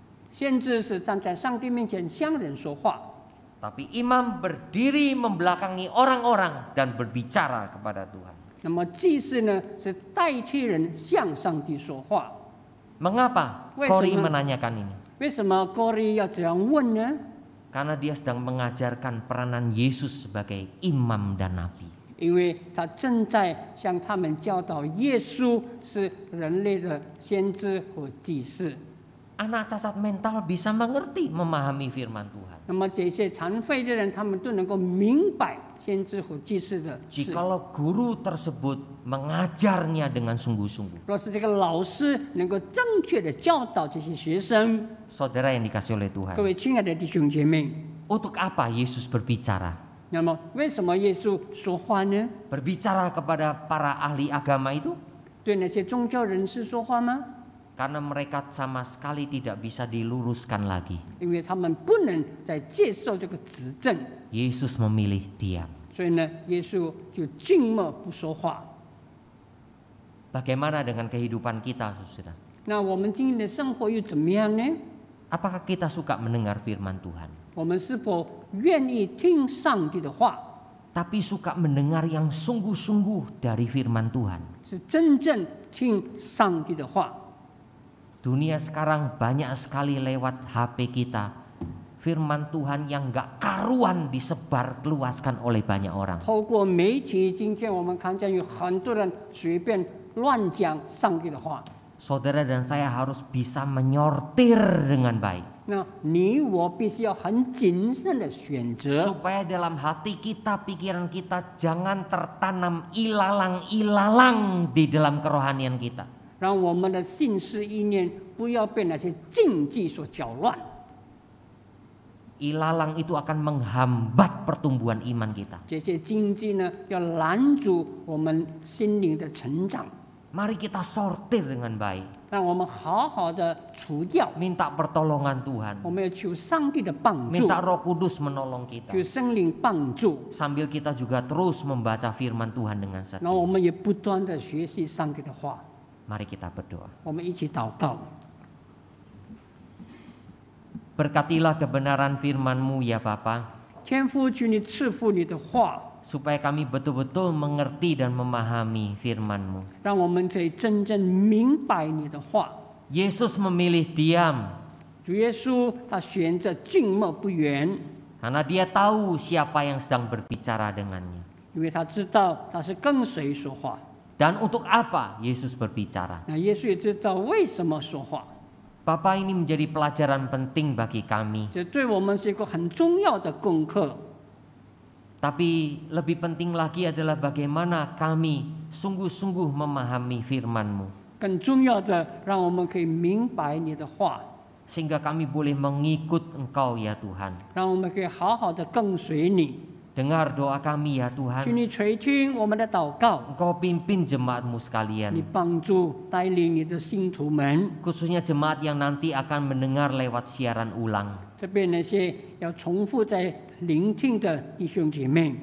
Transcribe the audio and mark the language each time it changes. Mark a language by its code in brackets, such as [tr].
[zh] 先知是站在上帝面前向人说话， [id] Tapi imam berdiri membelakangi orang-orang dan berbicara kepada Tuhan. [zh] 那么祭司呢是代替人向上帝说话。 [id] Mengapa [zh] 为什么？ [id] Kori menanyakan ini? [zh] 为什么哥利要这样问呢？ [id] Karena dia sedang mengajarkan peranan Yesus sebagai imam dan nabi. [zh] 因为他正在向他们教导耶稣是人类的先知和祭司。 [id] Anak cacat mental bisa mengerti, memahami firman Tuhan. [zh] 那么这些残废的人，他们都能够明白先知和祭司的事。 [id] Jikalau guru tersebut mengajarnya dengan sungguh-sungguh. [zh] 若是这个老师能够正确的教导这些学生， [id] Saudara yang dikasih oleh Tuhan. [zh] 各位亲爱的弟兄姐妹， [id] Untuk apa Yesus berbicara? [zh] 那么为什么耶稣说话呢？ [id] Berbicara kepada para ahli agama itu? [zh] 对那些宗教人士说话吗？ [id] Karena mereka sama sekali tidak bisa diluruskan lagi. [zh] 因为他们不能再接受这个指正， [id] Yesus memilih diam. [zh] 所以呢，耶稣就静默不说话。 [id] Bagaimana dengan kehidupan kita, saudara? [zh] 那我们今天的生活又怎么样呢？ [id] Apakah kita suka mendengar firman Tuhan? [zh] 我们是否愿意听上帝的话？ [id] Tapi suka mendengar yang sungguh-sungguh dari firman Tuhan. [zh] 是真正听上帝的话？ [id] Dunia sekarang banyak sekali lewat HP kita. Firman Tuhan yang gak karuan disebar luaskan oleh banyak orang. [zh] 透过媒体，今天我们看见有很多人随便乱讲上帝的话。 [id] Saudara dan saya harus bisa menyortir dengan baik. [zh] 那你我必须要很谨慎的选择， [id] Supaya dalam hati kita, pikiran kita jangan tertanam ilalang-ilalang di dalam kerohanian kita. [zh] 让我们的心思意念不要被那些禁忌所搅乱。 [id] Ilalang itu akan menghambat pertumbuhan iman kita. [zh] 这些禁忌呢，要拦阻我们心灵的成长。 [id] Mari kita sortir dengan baik. [zh] 让我们好好的除掉， [id] Minta pertolongan Tuhan. [zh] 我们要求上帝的帮助， [id] Minta Roh Kudus menolong kita. [zh] 求圣灵帮助， [id] Sambil kita juga terus membaca firman Tuhan dengan [zh] 然 [id] setia. [zh] 后我们也不断的学习上帝的话。 [id] Mari kita berdoa. [zh] 我们一起祷告。 [id] Berkatilah kebenaran firman-Mu ya Bapa, [zh] 天父，求你赐福你的话， [id] supaya kami betul-betul mengerti dan memahami firman-Mu. [zh] 让我们可以真正明白你的话。 [id] Yesus memilih diam [zh] 主耶稣他选择静默不言， [id] karena Dia tahu siapa yang sedang berbicara dengannya. [zh] 因为他知道他是跟谁说话。 [id] Dan untuk apa Yesus berbicara? [zh] 那耶稣也知道为什么说话， [id] Bapa, ini menjadi pelajaran penting bagi kami. [zh] 这对我们是一个很重要的功课。 [id] Tapi lebih penting lagi adalah bagaimana kami sungguh-sungguh memahami firman-Mu. [zh] 更重要的，让我们可以明白你的话， [id] Sehingga kami boleh mengikut Engkau ya Tuhan. [zh] 让我们可以好好的跟随你。 [id] Dengar doa kami ya [zh] 求 [id] Tuhan. [zh] 你垂听我们的祷告， [id] Engkau pimpin jemaat-Mu [zh] 你 [id] sekalian. [zh] 帮助带领你的信徒们， [id] Khususnya jemaat yang nanti akan mendengar lewat siaran ulang. [zh] 特别那些要重复在聆听的弟兄姐妹，